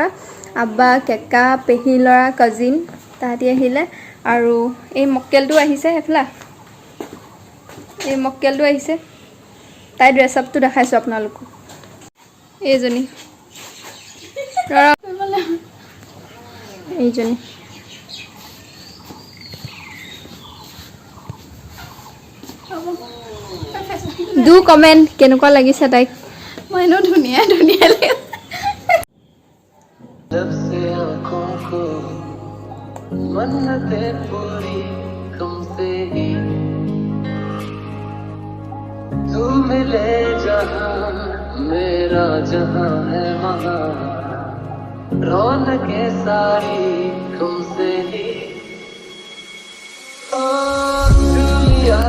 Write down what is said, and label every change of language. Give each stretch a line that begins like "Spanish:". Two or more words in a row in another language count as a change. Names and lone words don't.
Assamese: আব্বা কেকা পেহী ল'ৰা কাজিন তাহাঁতি আহিলে আৰু এই মক্কেলটো আহিছে হেফলা এই মক্কেলটো আহিছে তাই ড্ৰেছ আপটো দেখাইছোঁ আপোনালোকক এইজনী এইজনী
English: do comment
Assamese: কেনেকুৱা লাগিছে তাইক মই এনেও ধুনীয়া ধুনীয়া লাগে
Hindi: मन्नतें पूरी तुमसे ही तू मिले जहां मेरा जहां है वहां रौनकें सारी तुमसे ही ओ